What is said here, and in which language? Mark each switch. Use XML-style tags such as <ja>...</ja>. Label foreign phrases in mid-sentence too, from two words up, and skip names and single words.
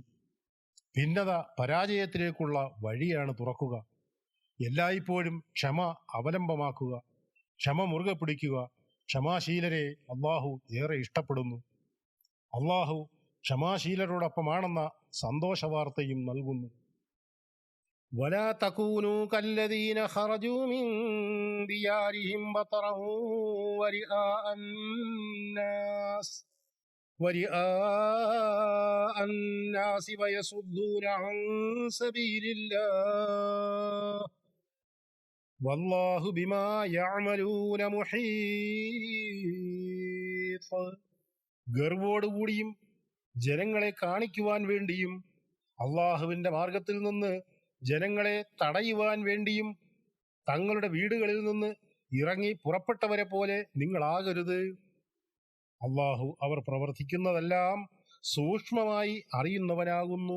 <ml>ഭിന്നത പരാജയത്തിലേക്കുള്ള വഴിയാണ് തുറക്കുക. എല്ലായ്പ്പോഴും ക്ഷമ അവലംബമാക്കുക, ക്ഷമ മുറുകെ പിടിക്കുക. ക്ഷമാശീലരെ അള്ളാഹു ഏറെ ഇഷ്ടപ്പെടുന്നു. അള്ളാഹു ക്ഷമാശീലരോടൊപ്പമാണെന്ന സന്തോഷ വാർത്തയും നൽകുന്നു.</ml> <ar>ولا تكونوا كالذين خرجوا من ديارهم بطرا ورئاء الناس ويصدون عن سبيل الله والله بما يعملون محيط.</ar> <ml>ഗർവോടുകൂടിയും ജനങ്ങളെ കാണിക്കുവാൻ വേണ്ടിയും അള്ളാഹുവിന്റെ മാർഗത്തിൽ നിന്ന് ജനങ്ങളെ തടയുവാൻ വേണ്ടിയും തങ്ങളുടെ വീടുകളിൽ നിന്ന് ഇറങ്ങി പുറപ്പെട്ടവരെ പോലെ നിങ്ങളാകരുത്. അള്ളാഹു അവർ പ്രവർത്തിക്കുന്നതെല്ലാം സൂക്ഷ്മമായി അറിയുന്നവനാകുന്നു.</ml>